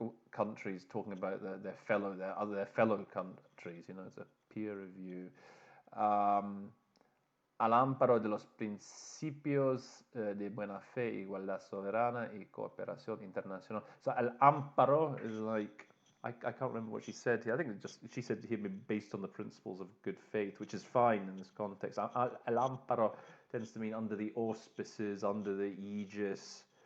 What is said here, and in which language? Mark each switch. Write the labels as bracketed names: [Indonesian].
[English] Countries talking about their fellow countries, you know. It's a peer review. [Spanish] Al amparo de los principios de buena fe, igualdad soberana y cooperación internacional. [English] So al amparo is like, I can't remember what she said here. I think she said here based on the principles of good faith, which is fine in this context. Al amparo tends to mean under the auspices, under the aegis.